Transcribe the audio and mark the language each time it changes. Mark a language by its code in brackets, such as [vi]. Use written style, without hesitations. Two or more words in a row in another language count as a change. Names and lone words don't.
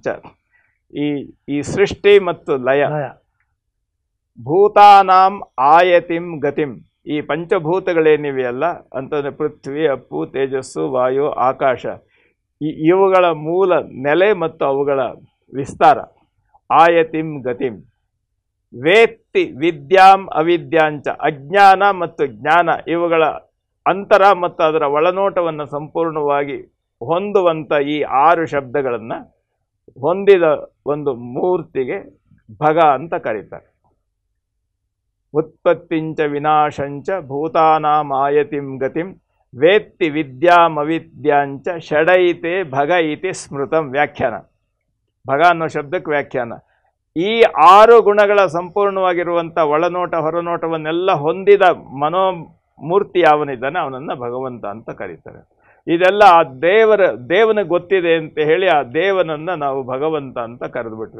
[kn] ಈ ಸೃಷ್ಟಿ ಮತ್ತು ಲಯ, [sa] ಭೂತಾನಾಂ ಆಯತಿಂ ಗತಿಂ. [kn] ಈ ಪಂಚಭೂತಗಳೇನಿವೆಯಲ್ಲ ಅಂತಂದ್ರೆ ಪೃಥ್ವಿ, ಅಪ್ಪು, ತೇಜಸ್ಸು, ವಾಯು, ಆಕಾಶ, ಇವುಗಳ ಮೂಲ ನೆಲೆ ಮತ್ತು ಅವುಗಳ ವಿಸ್ತಾರ. [sa] ಆಯತಿಂ ಗತಿಂ. ವೇತ್ತಿ ವಿದ್ಯಾಂ ಅವಿದ್ಯಾಂಚ. [kn] ಅಜ್ಞಾನ ಮತ್ತು ಜ್ಞಾನ ಇವುಗಳ ಅಂತರ ಮತ್ತು ಅದರ ಒಳನೋಟವನ್ನು ಸಂಪೂರ್ಣವಾಗಿ ಹೊಂದುವಂಥ ಈ 6 ಶಬ್ದಗಳನ್ನು ಹೊಂದಿದ ಒಂದು ಮೂರ್ತಿಗೆ ಭಗ ಅಂತ ಕರೀತಾರೆ. [sa] ಉತ್ಪತ್ತಿಂಚ ವಿನಾಶಂಚ ಭೂತಾನಾಂ ಆಯತಿಂ ಗತಿಂ ವೇತ್ತಿ ವಿದ್ಯಾಮವಿದ್ಯಾಂಚ ಷಡೈತೆ ಭಗ ಇತಿ ಸ್ಮೃತಂ. [kn] ವ್ಯಾಖ್ಯಾನ, [sa] ಭಗ ಅನ್ನೋ [kn] ಶಬ್ದಕ್ಕೆ ವ್ಯಾಖ್ಯಾನ. ಈ 6 ಗುಣಗಳ ಸಂಪೂರ್ಣವಾಗಿರುವಂಥ ಒಳನೋಟ ಹೊರನೋಟವನ್ನೆಲ್ಲ ಹೊಂದಿದ ಮನೋಮೂರ್ತಿ ಯಾವನಿದ್ದಾನೆ ಅವನನ್ನು ಭಗವಂತ ಅಂತ ಕರೀತಾರೆ. ಇದೆಲ್ಲ ಆ ದೇವನಿಗೆ ಗೊತ್ತಿದೆ ಅಂತ ಹೇಳಿ ಆ ದೇವನನ್ನು ನಾವು ಭಗವಂತ ಅಂತ ಕರೆದುಬಿಟ್ವಿ.